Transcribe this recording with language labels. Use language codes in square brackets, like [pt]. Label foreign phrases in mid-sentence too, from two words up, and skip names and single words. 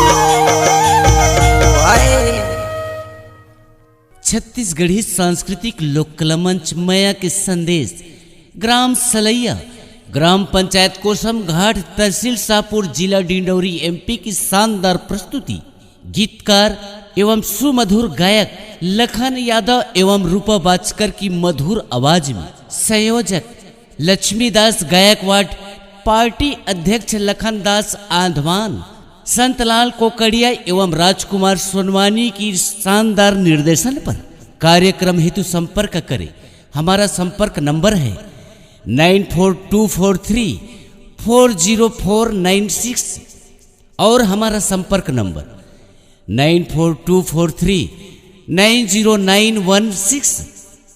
[hi] छत्तीसगढ़ी सांस्कृतिक लोककला मंच मया के संदेश ग्राम सलैया ग्राम पंचायत कोसम घाट तहसील शाहपुर जिला डिंडौरी एमपी की शानदार प्रस्तुति गीतकार एवं सुमधुर गायक लखन यादव एवं रूपा बाचकर की मधुर आवाज में संयोजक लक्ष्मीदास गायकवाड़ पार्टी अध्यक्ष लखनदास आंधवान संतलाल कोकड़िया एवं राजकुमार सोनवानी की शानदार निर्देशन पर कार्यक्रम हेतु संपर्क करें। हमारा संपर्क नंबर है 9424340496 और हमारा संपर्क नंबर 9424390916।